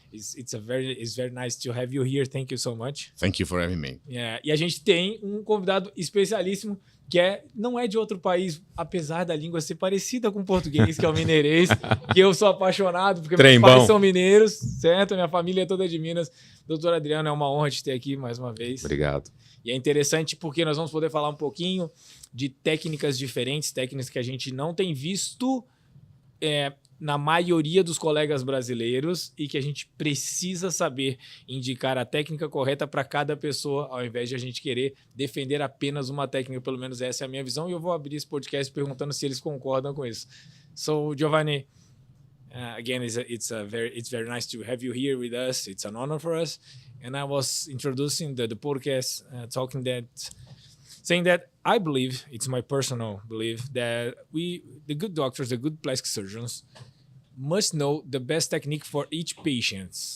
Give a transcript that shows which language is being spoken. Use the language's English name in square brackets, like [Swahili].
[English] It's very nice to have you here. Thank you so much. Thank you for having me. [Portuguese] E a gente tem um convidado especialíssimo que não é de outro país, apesar da língua ser parecida com o português, que é o mineirês, que eu sou apaixonado, porque meus pais são mineiros, certo? Minha família é toda de Minas. Doutor Adriano, é uma honra te ter aqui mais uma vez. Obrigado. E é interessante porque nós vamos poder falar um pouquinho de técnicas diferentes, técnicas que a gente não tem visto na maioria dos colegas brasileiros e que a gente precisa saber indicar a técnica correta para cada pessoa, ao invés de a gente querer defender apenas uma técnica. Pelo menos essa é a minha visão, e eu vou abrir esse podcast perguntando se eles concordam com isso. [English] So, Giovanni, again, it's very nice to have you here with us. It's an honor for us. And I was introducing the podcast, saying that I believe, it's my personal belief, that the good doctors, the good plastic surgeons, must know the best technique for each patient.